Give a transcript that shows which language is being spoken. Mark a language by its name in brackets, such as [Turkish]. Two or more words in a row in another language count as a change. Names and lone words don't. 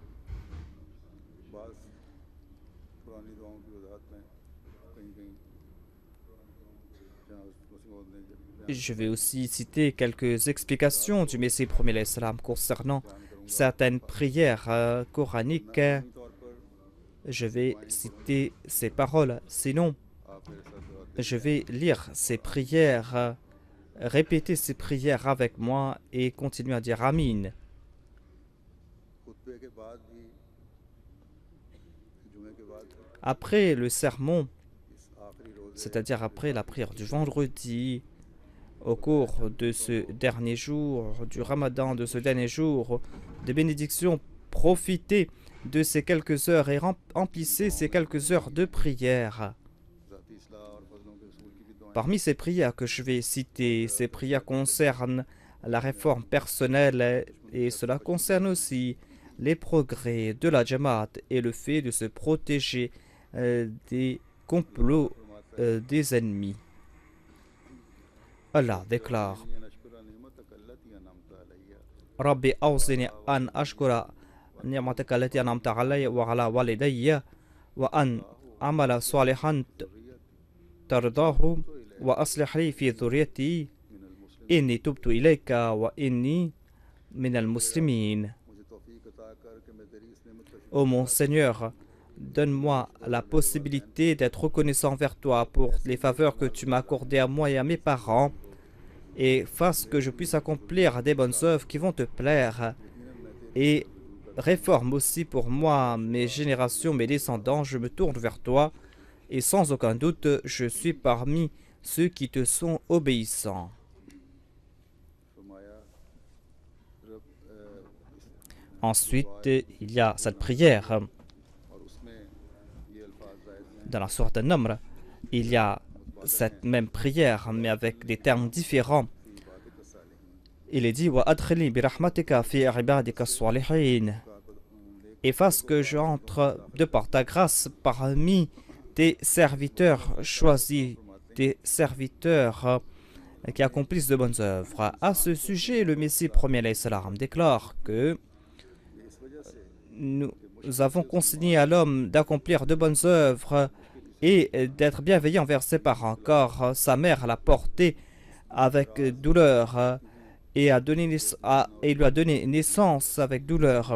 [French] Je vais aussi citer quelques explications du Messie premier l'Islam concernant certaines prières coraniques. Je vais citer ces paroles. Sinon, je vais lire ces prières, répéter ces prières avec moi et continuer à dire Amin. [Urdu] خطبے کے بعد بھی جمعے کے بعد [French] Après le sermon, [Urdu] اس آخری روزے [French] c'est-à-dire après la prière du vendredi, au cours de ce dernier jour, du Ramadan, de ce dernier jour de bénédiction, profitez de ces quelques heures et remplissez ces quelques heures de prière. [Urdu] ذاتی اصلاح اور فضلوں کے اصول کی بھی دعائیں [French] Parmi ces prières que je vais citer, ces prières concernent la réforme personnelle et cela concerne aussi les progrès de la Jamaat et le fait de se protéger des complots des ennemis. Allah déclare [Arabic] نشكر نعمتك التي أنعمت علي رب أوزعني أن أشكر نعمتك التي أنعمت علي وعلى والدي وأن أعمل صالحا ترضاه وأصلح لي في ذريتي إني تبت إليك وإني من المسلمين. [Urdu] مجھے توفیق عطا کر کہ میں تیری اس نعمت کا [French] Ô mon Seigneur, donne-moi la possibilité d'être reconnaissant envers toi pour les faveurs que tu m'as accordées à moi et à mes parents et fasse que je puisse accomplir des bonnes œuvres qui vont te plaire et réforme aussi pour moi mes générations, mes descendants. Je me tourne vers toi et sans aucun doute, je suis parmi ceux qui te sont obéissants. [Urdu] فرمایا رب [French] Ensuite, il y a cette prière [Urdu] اور اس میں یہ الفاظ جائز ہیں [French] dans la sourate An-Namr. Il y a cette même prière, mais avec des termes différents. Il est dit [Arabic] وأدخلني برحمتك في عبادك الصالحين. [French] Et fasse que j'entre de par ta grâce parmi tes serviteurs choisis, tes serviteurs qui accomplissent de bonnes œuvres. À ce sujet, le Messie premier [Arabic] عليه السلام [French] déclare que nous avons consigné à l'homme d'accomplir de bonnes œuvres et d'être bienveillant envers ses parents, car sa mère l'a porté avec douleur et il lui a donné naissance avec douleur.